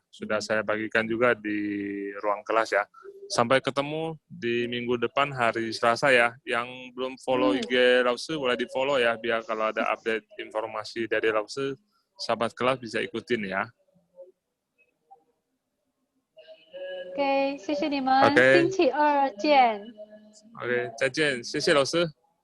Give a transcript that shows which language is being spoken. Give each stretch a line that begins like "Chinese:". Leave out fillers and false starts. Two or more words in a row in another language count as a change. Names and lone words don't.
Indonesian: Sudah saya bagikan juga di ruang kelas ya. Sampai ketemu di minggu depan hari Selasa ya. Yang belum follow IG Lause boleh di follow ya, biar kalau ada update informasi dari Lause, sahabat kelas bisa ikutin ya.
Chinese: OK，谢谢你们， OK 星期二见。 OK，再见，谢谢老师。